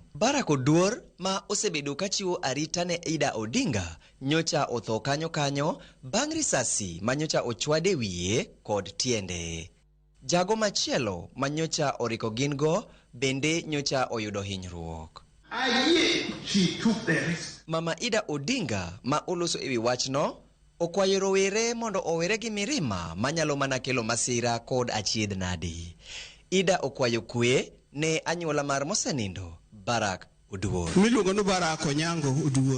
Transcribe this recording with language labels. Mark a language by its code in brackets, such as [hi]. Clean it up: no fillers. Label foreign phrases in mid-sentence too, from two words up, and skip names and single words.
[luo] Barakodur ma osebedo kachiwo arita ne Ida Odinga nyocha otho kanyo bang' risasi manyocha ochwade wiye kod tiende. Jago machielo manyocha oriko gingo bende nyocha oyudo hinyruok. [en] She took the risk. [luo] Mama Ida Odinga ma oloso ewi wachno okwayo rowere mondo owere gi mirima manyalo mana kelo masira kod achiedh nadi. Ida okwayo kwe ne anyuola mar mosenindo Barak Oduor. Miluongo ni Barak Onyango Oduor.